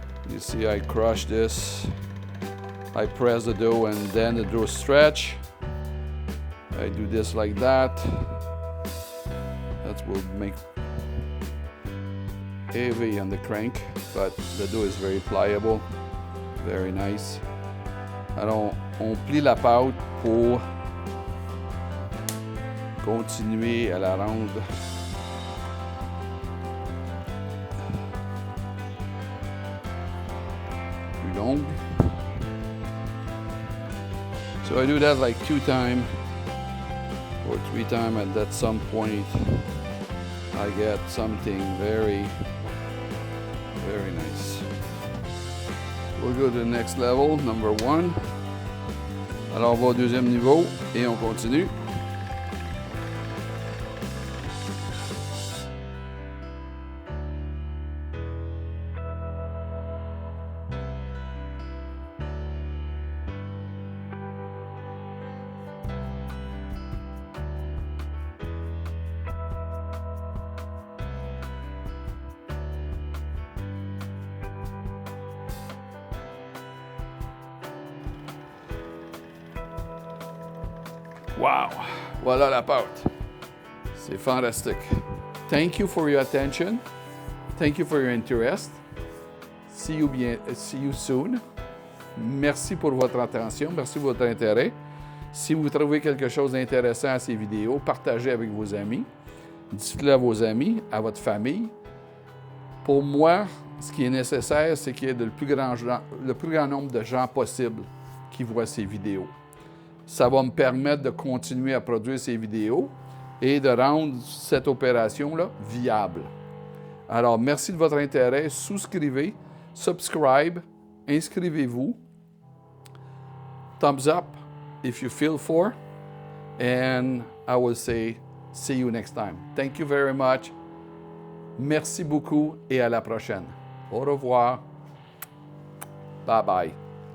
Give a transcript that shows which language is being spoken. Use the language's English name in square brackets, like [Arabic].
[English] You see I crush this. I press the dough and then the dough stretch. I do this like that. That will make heavy on the crank, but the dough is very pliable, very nice. [French] Alors, on plie la pâte pour continuer à la rendre plus longue. [English] So I do that like 2 times or 3 times, and at some point I get something very, very nice. We'll go to the next level, number 1. [French] Alors on va au deuxième niveau et on continue. Wow! Voilà la pâte. C'est fantastique. [English] Thank you for your attention. Thank you for your interest. See you soon. [French] Merci pour votre attention. Merci pour votre intérêt. Si vous trouvez quelque chose d'intéressant à ces vidéos, partagez avec vos amis. Dites-le à vos amis, à votre famille. Pour moi, ce qui est nécessaire, c'est qu'il y ait le plus grand nombre de gens possible qui voient ces vidéos. Ça va me permettre de continuer à produire ces vidéos et de rendre cette opération-là viable. Alors, merci de votre intérêt. Souscrivez, [English] subscribe, [French] inscrivez-vous. [English] Thumbs up if you feel for. And I will say, see you next time. Thank you very much. [French] Merci beaucoup et à la prochaine. Au revoir. [English] Bye bye.